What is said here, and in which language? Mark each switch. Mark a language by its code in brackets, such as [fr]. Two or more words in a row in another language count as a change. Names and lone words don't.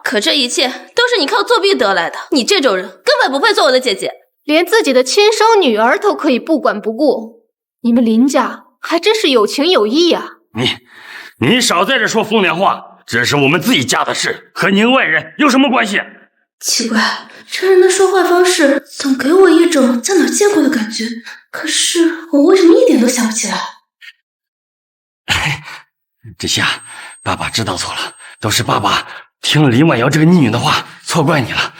[zh] 可這一切都是你靠作弊得來的，你這種人根本不配做我的姐姐。連自己的親生女兒都可以不管不顧，你們林家還真是有情有義啊！你少在這說風涼話，這是我們自己家的事，和您外人有什麼關係？奇怪，這人的說話方式總給我一種在哪兒見過的感覺，可是我為什麼一點都想不起來？之夏，爸爸知道錯了，都是爸爸聽了林婉瑤這個逆女的話，錯怪你了。